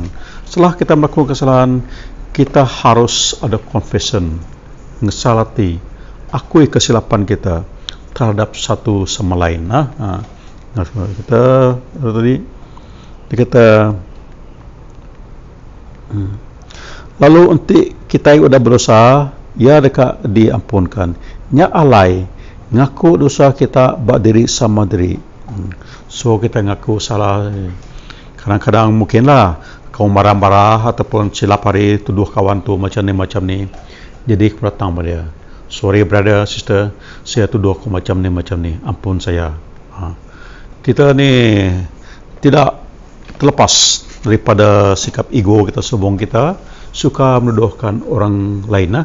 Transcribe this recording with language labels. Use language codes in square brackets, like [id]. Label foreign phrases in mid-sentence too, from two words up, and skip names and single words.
[ms] Setelah kita melakukan kesalahan, kita harus ada confession, mengesalati, akui kesilapan kita terhadap satu sama lain. Kita tadi kita lalu nanti kita yang sudah berdosa, ya dekat diampunkan. [iba] Nya alai ngaku dosa kita bak diri sama diri. [ms] So kita ngaku salah. Kadang-kadang mungkinlah kau marah-marah ataupun silap hari tuduh kawan tu macam ni. Jadi aku datang pada dia. [en] Sorry brother, sister, [ms] saya tuduh kau macam ni. Ampun saya. Kita ni tidak terlepas daripada sikap ego kita, sombong kita, suka menuduhkan orang lain.